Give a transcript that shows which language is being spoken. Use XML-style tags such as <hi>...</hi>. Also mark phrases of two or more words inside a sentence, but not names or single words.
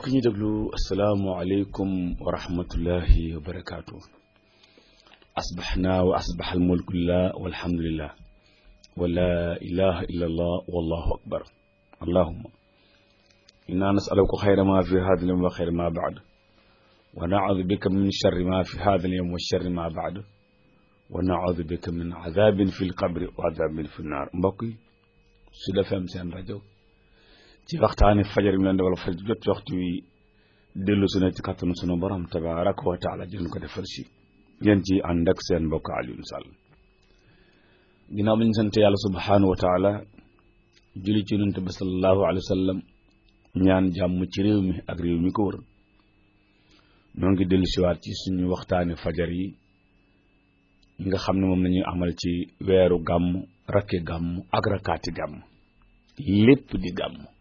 <wo>ñi déglu</wo> <ar>السلام عليكم ورحمة الله وبركاته أصبحنا وأصبح الملك لله والحمد لله ولا إله إلا الله والله أكبر اللهم إنا نسألك خير ما في هذا اليوم وخير ما بعد ونعوذ بك من شر ما في هذا اليوم وشر ما بعد ونعوذ بك من عذاب في القبر وعذاب في النار.</ar> <wo>mbokk yi Sud FM seen rajo ci waxtaani fajar mi leen defal fajar jot waxtu wi dellu su ne ci kattanu sunu borom</wo> <ar>تبارك وتعالى</ar> <wo>jël ko defal si ngeen ci ànd ak seen mbokk Alioune Sall. ginnaaw bi ñu sant yàlla</wo> <ar>سبحانه وتعالى</ar> <wo>julli ci yonent bi</wo> <ar>صلى الله عليه وسلم</ar> <wo>ñaan jàmm ci réew mi ak réew mi ko wër ñoo ngi dellu siwaat ci suñu waxtaani fajar yi nga xam ne moom la ñuy amal ci weeru gàmm rakki gàmm ak rakkaati gàmm lépp di gàmm.</wo>